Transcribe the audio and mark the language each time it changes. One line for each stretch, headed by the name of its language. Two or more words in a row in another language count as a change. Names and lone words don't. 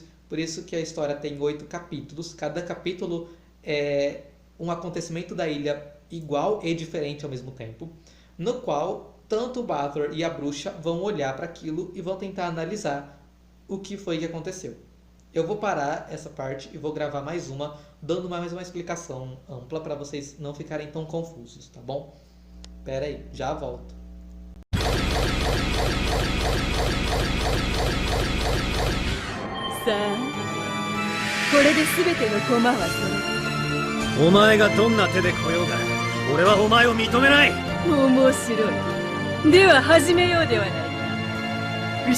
Portuguese: Por isso que a história tem 8 capítulos. Cada capítulo é um acontecimento da ilha igual e diferente ao mesmo tempo, no qual tanto o Butler e a bruxa vão olhar para aquilo e vão tentar analisar o que foi que aconteceu. Eu vou parar essa parte e vou gravar mais uma, dando mais uma explicação ampla para vocês não ficarem tão confusos, tá bom? Pera aí, já volto.
Japanese: さあ、これで全ての駒は揃う。お前がどんな手で来ようが俺はお前を認めない。面白い。では始めようではないか。